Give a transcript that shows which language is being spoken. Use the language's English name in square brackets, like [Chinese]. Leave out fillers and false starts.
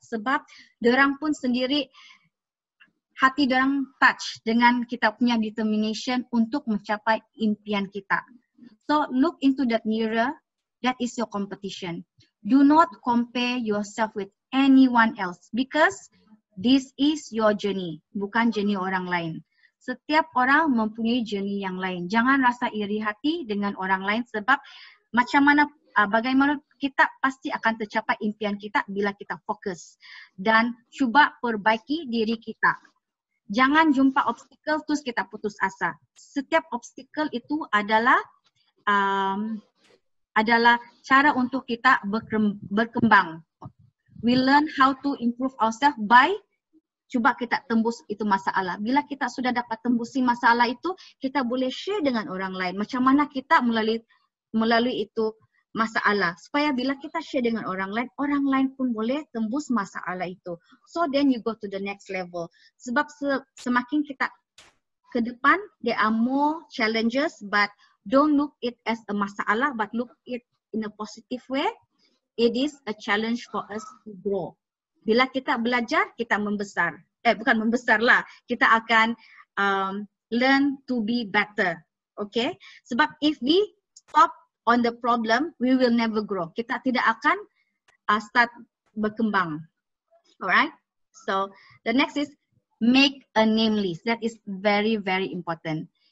[Malay] Sebab dorang pun sendiri, hati dorang touch dengan kita punya determination untuk mencapai impian kita. [English] So look into that mirror, that is your competition. Do not compare yourself with anyone else because this is your journey, [Malay] bukan journey orang lain. Setiap orang mempunyai journey yang lain. Jangan rasa iri hati dengan orang lain sebab macam mana, bagaimana kita pasti akan tercapai impian kita bila kita fokus dan cuba perbaiki diri kita. Jangan jumpa obstacle terus kita putus asa. Setiap obstacle itu adalah cara untuk kita berkembang. [English] We learn how to improve ourselves by [Malay] cuba kita tembus itu masalah. Bila kita sudah dapat tembusi masalah itu, kita boleh share dengan orang lain. Macam mana kita melalui itu masalah. Supaya bila kita share dengan orang lain pun boleh tembus masalah itu. [English] So then you go to the next level. [Malay] Sebab semakin kita ke depan, [English] there are more challenges, but don't look it as a masalah, but look it in a positive way. It is a challenge for us to grow. [Malay] Bila kita belajar, kita membesar. Bukan membesar lah. Kita akan [English] learn to be better. Okay? Sebab if we stop on the problem, we will never grow. [Malay] Kita tidak akan start berkembang. [English] Alright? So, the next is make a name list. That is very, very important.